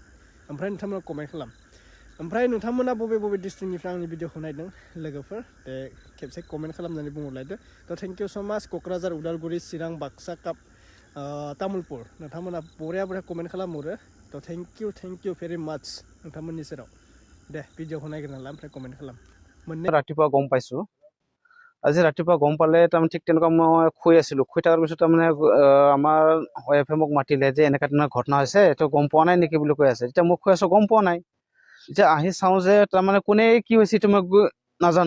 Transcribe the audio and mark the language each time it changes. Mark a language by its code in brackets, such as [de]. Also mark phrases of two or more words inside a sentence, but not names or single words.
[brx] ओमफ्राय नोंथांमोना कमेन्ट खालाम। ओमफ्राय नोंथांमोना बबे बबे डिस्ट्रिक्टनिफ्राय आंनि भिडिअखौ नायदों लोगोफोर, दे खेबसे कमेन्ट खालामनानै बुंहरलायदो। [en] so thank you so much. [brx] क'क्राझार, उदालगुरि, चिरां, बाक्सा, तामुलपुर, नोंथांमोना बरिया बरिया कमेन्ट खालामहरो। [en] so thank you very much नोंथांमोननि सेराव। [brx] दे भिडिअखौ नायग्रोना ला, ओमफ्राय कमेन्ट खालाम। [as] ৰাতিপুৱা গম পাইছোঁ। আজি ৰাতিপুৱা গম পালে তাৰমানে ঠিক তেনেকুৱা মই শুই আছিলোঁ। শুই থকাৰ পিছত তাৰমানে আমাৰ ৱাইফে মোক মাতিলে যে এনেকুৱা ধৰণৰ ঘটনা হৈছে, এইটো গম পোৱা নাই নেকি বুলি কৈ আছে। এতিয়া মোক কৈ আছোঁ গম পোৱা নাই। এতিয়া আহি চাওঁ যে তাৰমানে কোনে কি হৈছে এইটো মই নাজানো।